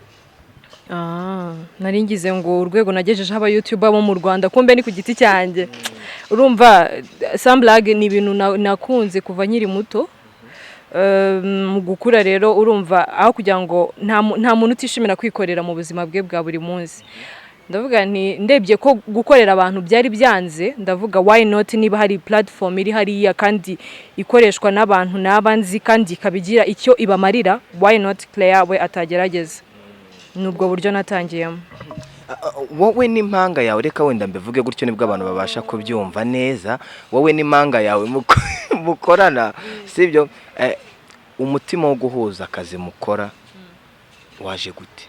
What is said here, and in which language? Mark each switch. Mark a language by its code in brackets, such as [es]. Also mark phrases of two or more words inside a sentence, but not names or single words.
[rw] nari ngize ngo urwego nagejeje aba YouTuber bo mu Rwanda kumbe ni ku giti cyanjye urumva samblage ni ibintu nakunze kuva nkiri muto mu gukura rero urumva aho kugira ngo nta muntu utishimira kwikorera mu buzima bwe bwa buri munsi ndavuga nti ndebye ko gukorera abantu byari byanze ndavuga [en] why not [rw] niba hari platform iri hariya kandi ikoreshwa n'abantu n'abanzi kandi kabigira icyo ibamarira [en] why not [rw] Claire we atagerageza nubwo buryo natangiyemo wowe n'impanga yawe reka wenda mbivuge gutyo nibwo abantu babasha kubyumva neza wowe n'impanga yawe mukorana sibyo umutima wo guhuza akazi mukora waje gute